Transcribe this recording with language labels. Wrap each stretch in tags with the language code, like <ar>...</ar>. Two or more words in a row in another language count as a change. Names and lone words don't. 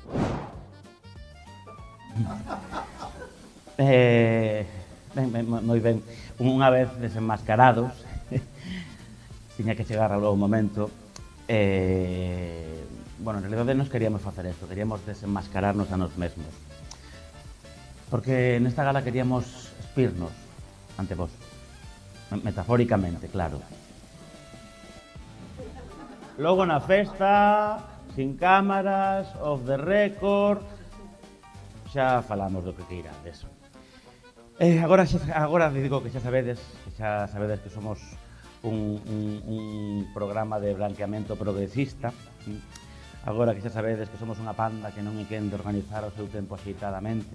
<gl>Moi ben, unha vez desenmascarados tiña que chegar ao momento bueno, en realidade nos queríamos facer isto, queríamos desenmascararnos a nos mesmos porque nesta gala queríamos espirnos ante vos, metafóricamente, claro. Logo na festa,</gl> <es>sin cámaras,</es> <en>off the record,</en> <gl>xa falamos do que queirades. Agora digo que xa sabedes que somos un programa de blanqueamento progresista. Agora que xa sabedes que somos unha panda que non é quen de organizar o seu tempo axeitadamente.</gl>